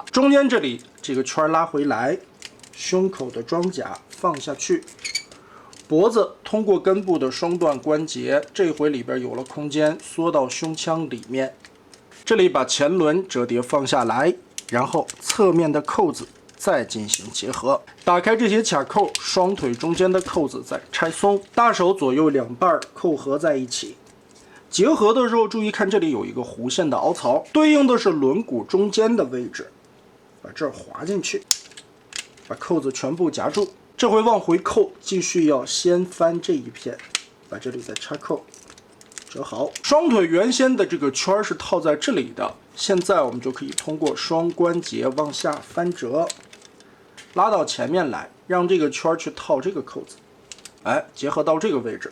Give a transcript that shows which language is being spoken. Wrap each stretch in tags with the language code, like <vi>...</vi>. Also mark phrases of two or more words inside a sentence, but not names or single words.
<zh>中間這裡這個圈拉回來，胸口的裝甲放下去，脖子通過根部的双段關節，這回裡邊有了空間，縮到胸腔裡面。這裡把前輪折疊放下來，然後側面的扣子再進行結合。打開這些卡扣，双腿中间的扣子再拆鬆，大手左右2半扣合在一起。结合的时候注意看，这裡有一個弧線的凹槽，對應的是輪毂中間的位置，把這兒滑進去，把扣子全部夾住。這回往回扣，繼續要先翻這一片，把這裡的插扣折好。雙腿原先的這個圈是套在這裡的，現在我們就可以通過雙關節往下翻折，拉到前面來，讓這個圈去套這個扣子，哎，結合到這個位置。</zh>